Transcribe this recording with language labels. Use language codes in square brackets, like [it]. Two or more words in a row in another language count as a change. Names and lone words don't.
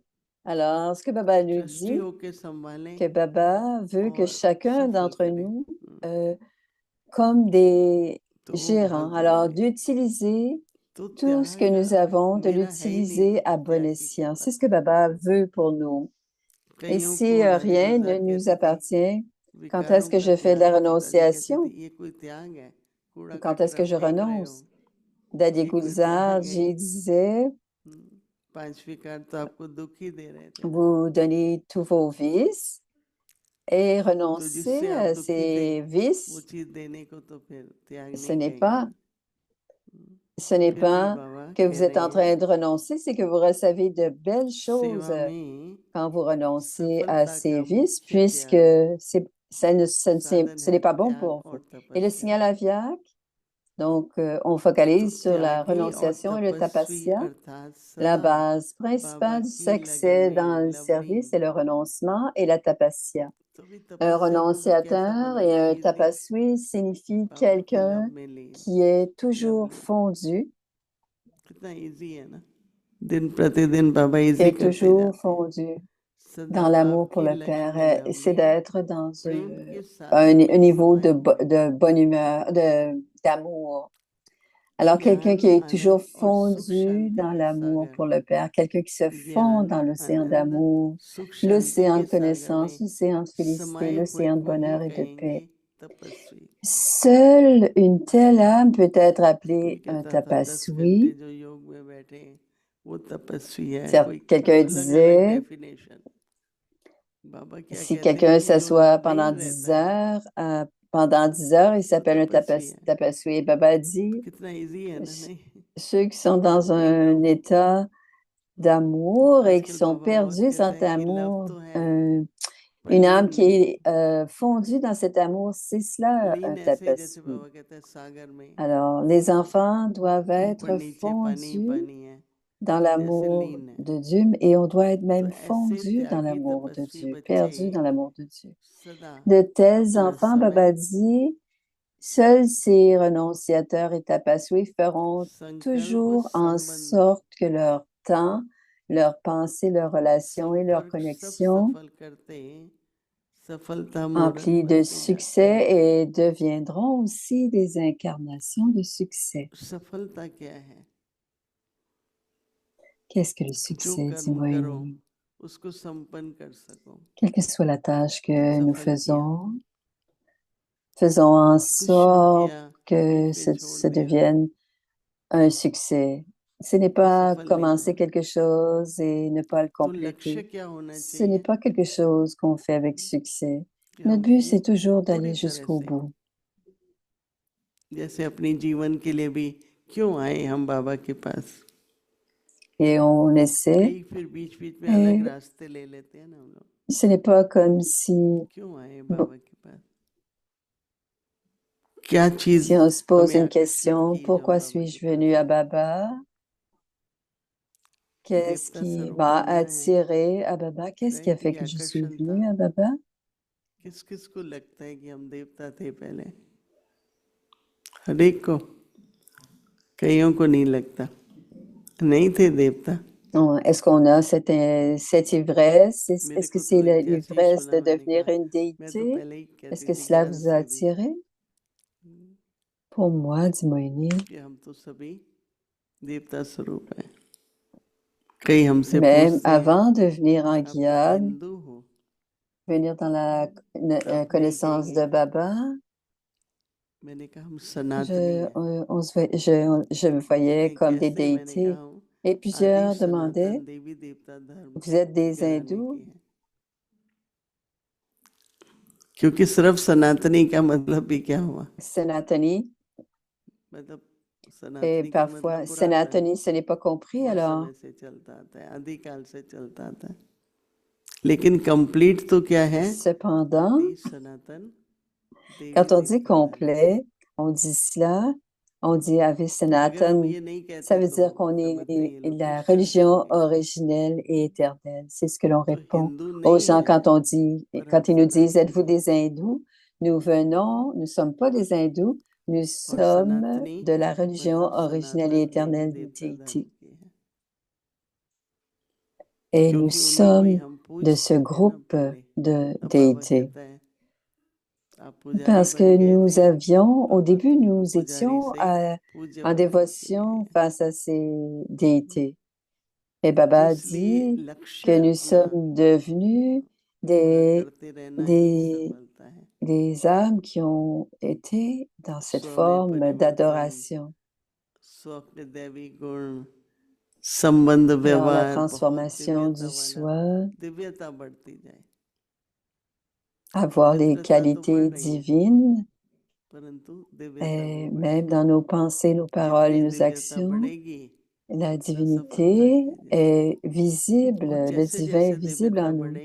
[fr] Alors, ce que Baba nous dit, que Baba veut que chacun d'entre nous, comme des gérants, alors d'utiliser tout ce que nous avons, de l'utiliser à bon escient. C'est ce que Baba veut pour nous. Et si rien ne nous appartient, Quand est-ce que je fais de la renonciation? [hi] ये कोई त्याग है, कूड़ा [fr] Quand est-ce que je [hi] कचरा फेंक रहे हो, [fr] renonce? Daddy [hi] ये कोई Gulzar, त्याग है। [fr] J disait, [hi] पांच विकार तो आपको दुख ही दे रहे थे ना, [fr] vous donnez tous vos vices et [hi] तो [fr] renoncer [hi] जिससे आप [fr] à [hi] दुखी थे [fr] ces [hi] वो [fr] vices. [hi] चीज देने को तो फिर त्याग [fr] Ce [hi] नहीं [fr] n'est [hi] कहेंगे [fr] pas, [hi] ना। [fr] ce n'est [hi] फिर भी [fr] pas [hi] बाबा [fr] que [hi] कह [fr] vous êtes [hi] रहे [fr] en train [hi] हैं [fr] de renoncer, c'est que vous recevez de belles choses [hi] सेवा में [fr] quand vous renoncez à [hi] सफलता [fr] ces [hi] का [fr] vices, [hi] मुख्य [fr] puisque [hi] त्याग [fr] ce n'est [hi] साधन [fr] pas [hi] है [fr] bon [hi] त्याग [fr] pour vous. [hi] और [fr] Et le [hi] तपस्या। [fr] signal aviaque, donc on [hi] तो [fr] focalise sur la [hi] त्यागी और [fr] renonciation et le [hi] तपस्वी [fr] tapasya. [hi] अर्थात [fr] La [hi] सदा [fr] base [hi] बाबा [fr] principale du [hi] की लगन [fr] succès dans [hi] में [fr] le [hi] लवली। [fr] service est le renoncement et la tapasya. [hi] तो भी [fr] Un [hi] तपस्या को भी कैसा [fr] renonciateur et [hi] बनाना, [fr] un [hi] इजी [fr] tapaswi signifie [hi] बाबा की [fr] quelqu'un [hi] लव में लीन, [fr] qui est toujours [hi] लवली। [fr] fondu, [hi] कितना इजी है ना, दिन प्रतिदिन बाबा [fr] qui [hi] इजी [fr] est [hi] करते [fr] toujours [hi] जाते हैं। [fr] fondu [hi] सदा [fr] dans l'amour pour [hi] आपकी [fr] le [hi] लगन [fr] Père. [hi] में [fr] C'est [hi] लवली, [fr] d'être dans [hi] प्रेम के [fr] un [hi] सागर में [fr] niveau de, [hi] समर्पित, [fr] de bonne humeur, d'amour. Alors, quelqu'un [hi] ज्ञान [fr] qui est toujours [hi] आनंद और सुख [fr] fondu [hi] शांति [fr] dans [hi] के [fr] l'amour [hi] सागर [fr] pour [hi] में, [fr] le Père, quelqu'un qui se fond [hi] ज्ञान [fr] dans l'océan [hi] आनंद [fr] d'amour, [hi] सुख शांति [fr] l'océan [hi] के [fr] de [hi] सागर [fr] connaissance, [hi] में [fr] l'océan de félicité, [hi] समाये हुए [fr] l'océan de [hi] को ही [fr] bonheur et de [hi] कहेंगे [fr] paix. [hi] तपस्वी। [fr] Seule une telle âme peut être [hi] कोई [fr] appelée un [hi] कहता था 10 घंटे [fr] tapaswi. [hi] जो योग में बैठे वो तपस्वी है, कोई [fr] Quelqu'un [hi] अलग अलग [fr] disait, [hi] डेफिनेशन। बाबा क्या [fr] si [hi] कहते हैं [fr] quelqu'un [hi] कि जो [fr] s'assoit [hi] लीन रहता है [fr] pendant 10 heures, il [hi] वो [fr] s'appelle un [hi] तपस्वी है। [fr] tapaswi. Et Baba dit, [hi] कितना इजी है ना, नहीं? [fr] ceux qui sont dans [hi] बिंगो। [fr] un état d'amour et qui [hi] आजकल [fr] sont [hi] बाबा बहुत [fr] perdus dans [hi] कहते [fr] cet [hi] हैं कि लव [fr] amour, [hi] तो है पर [fr] une [hi] लीन [fr] âme qui [hi] नहीं। [fr] est fondue dans cet amour, c'est cela un [hi] लीन ऐसे जैसे [fr] tapaswi. [hi] बाबा कहते हैं सागर में [fr] Alors, les enfants doivent [hi] ऊपर [fr] être [hi] नीचे पानी ही [fr] fondus [hi] पानी है, [fr] dans [hi] जैसे [fr] l'amour [hi] लीन है। [fr] de Dieu et on doit être [hi] तो [fr] même [hi] ऐसे [fr] fondu dans [hi] त्यागी [fr] l'amour de [hi] तपस्वी [fr] Dieu, [hi] बच्चे [fr] perdu dans l'amour de Dieu. [hi] सदा [fr] De tels [hi] अपना [fr] enfants, Baba [hi] समय [fr] dit, seuls ces renonciateurs et tapaswi feront [hi] संकल्प [fr] toujours en [hi] संबंध [fr] sorte que leur temps, leur pensée, leur relation et leur [hi] संपर्क सब [fr] connexion [hi] सफल करते सफलता मूर्त [fr] emplis de [hi] बनते जाते [fr] succès [hi] हैं। [fr] et deviendront aussi des incarnations de succès. [hi] सफलता क्या है? [fr] Qu'est-ce que le [hi] जो [fr] succès, dit [hi] कर्म करो [fr] Moïni? [hi] उसको संपन्न कर सको, [fr] Quelle que soit la tâche que nous [hi] सफल किया। [fr] faisons en [hi] कुछ शुरू [fr] sorte [hi] किया [fr] que [hi] बीच में छोड़ [fr] ce [hi] दिया [fr] devienne un succès. Ce n'est [hi] तो [fr] pas [hi] सफल नहीं [fr] commencer [hi] हुआ। [fr] quelque chose et ne pas le [hi] तो लक्ष्य [fr] compléter. [hi] क्या होना [fr] Ce n'est [hi] चाहिए [fr] pas quelque chose qu'on fait avec succès. [hi] कि [fr] Notre [hi] हम [fr] but, c'est toujours [hi] पूरी [fr] d'aller [hi] तरह [fr] jusqu'au [hi] से [fr] bout. [hi] जैसे अपनी जीवन के लिए भी क्यों आए हम बाबा के पास। [fr] Et on essaie. [hi] कई फिर बीच बीच में अलग [fr] Et [hi] रास्ते ले लेते हैं ना हम लोग। [fr] ce n'est pas comme si, [hi] क्यों आए बाबा के पास? क्या चीज [fr] si on se pose [hi] हमें [fr] une [hi] आकर्षित [fr] question, [hi] की जो हम [fr] pourquoi [hi] बाबा के [fr] suis-je [hi] पास [fr] venu à [hi] आए? [fr] Baba? Qu'est-ce [hi] देवता [fr] qui [hi] स्वरूप [fr] m'a [hi] बनना है, [fr] attiré à Baba? Qu'est-ce qui a [hi] राइट? [fr] fait [hi] ये [fr] que je suis [hi] आकर्षण था। [fr] venue à Baba? [hi] किस किस को लगता है कि हम देवता थे पहले? हर एक को, कईयों को नहीं लगता, नहीं थे देवता। [fr] Est-ce qu'on a cette ivresse? [hi] मेरे [fr] Est-ce que [hi] को [fr] c'est [hi] तो 81 [fr] l'ivresse [hi] बोला, [fr] de [hi] मैंने [fr] devenir [hi] कहा [fr] une [hi] मैं तो [fr] déité? [hi] पहले ही [fr] Est-ce [hi] कहती [fr] que [hi] थी [fr] cela [hi] ज्ञान [fr] vous a [hi] से भी [fr] attiré? Pour moi, dit Moïni, [hi] कि हम तो सभी देवता स्वरूप हैं। कई हमसे [fr] même [hi] पूछते हैं [fr] avant de venir en [hi] आप तो [fr] Guyane, [hi] हिंदू हो, [fr] venir dans la [hi] तब नहीं [fr] connaissance de [hi] कहेंगे। [fr] Baba, [hi] मैंने कहा हम सनातनी हैं। [fr] je me voyais [hi] कहते हैं [fr] comme des [hi] कैसे? मैंने कहा [fr] déités. [hi] हूँ [fr] Et [hi] आदि [fr] plusieurs demandaient, [hi] सनातन देवी देवता धर्म [fr] vous êtes des [hi] घराने [fr] hindous? [hi] की है। क्योंकि सिर्फ सनातनी का मतलब भी क्या हुआ? Sanatani. मतलब [fr] Et [hi] सनातनी का मतलब [fr] parfois, [hi] पुरातन, [fr] Sanatani, ce n'est pas compris, [hi] बहुत [fr] alors [hi] समय से चलता आता है, आदिकाल से चलता आता है। लेकिन कंप्लीट तो क्या है? [fr] cependant, [hi] आदि सनातन देवी [fr] quand on dit [hi] देवता धर्म। [fr] complet, on dit cela, on dit Ave [hi] तो अगर हम Sanatan, ये नहीं [fr] ça [hi] कहते [fr] veut [hi] तो [fr] dire qu'on [hi] समझ नहीं [fr] est [hi] ये लोग [fr] la [hi] क्वेश्चन [fr] religion [hi] करेंगे। [fr] originelle et éternelle. C'est ce que l'on [hi] तो [fr] répond [hi] हिंदू [fr] aux [hi] नहीं [fr] gens [hi] है पर हम [fr] quand ils nous disent, êtes-vous [hi] सनातनी [fr] des hindous? Nous ne sommes pas des hindous, nous [hi] और [fr] sommes [hi] सनातनी [fr] de la religion [hi] मतलब [fr] originelle et [hi] सनातन देवी [fr] éternelle des [hi] देवता धर्म [fr] déités. [hi] की है, [fr] Et nous [hi] क्योंकि उन्हीं को ही [fr] sommes [hi] हम [fr] de ce [hi] पूजते थे ना [fr] groupe [hi] पहले। [fr] de [hi] अब बाबा [fr] déités. [hi] कहता है आप पुजारी [fr] Parce [hi] बन [fr] que [hi] गए थे, [fr] au [hi] बाबा [fr] début, [hi] तुमको [fr] nous [hi] पुजारी [fr] étions [hi] से पूज्य [fr] en [hi] बनाने के [fr] dévotion [hi] लिए। [fr] face à ces déités. Et [hi] तो [fr] Baba [hi] इसलिए [fr] dit que [hi] लक्ष्य [fr] nous [hi] अपना [fr] sommes devenus [hi] पूरा [fr] des, [hi] करते रहना ही [fr] des, [hi] सफलता [fr] les âmes qui ont été dans cette forme d'adoration. Alors, la transformation du soi, avoir les qualités divines, et même dans nos pensées, nos paroles et nos actions, la divinité est visible, le divin est visible en nous.